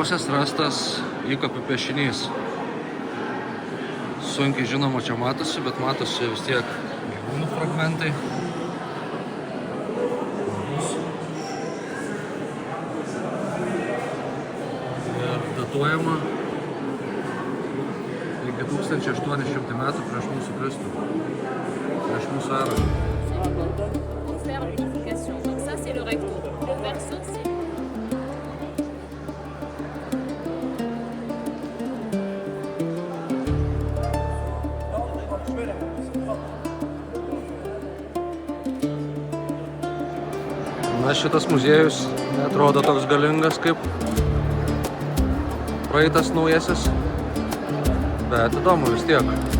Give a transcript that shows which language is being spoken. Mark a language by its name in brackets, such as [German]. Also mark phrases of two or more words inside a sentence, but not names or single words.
[Lithuanian] Seniausias rastas įkapių piešinys sunkiai žinoma čia matosi, bet matosi vis tiek gyvūnų fragmentai. Ir datuojama iki 1800 metų prieš mūsų Kristų, prieš mūsų erą. [French] Pour faire l'unification. Donc ça c'est le recto. Le verso c'est [Lithuanian] Na, šitas muziejus neatrodo toks galingas kaip praeitas naujasis, bet įdomu vis tiek.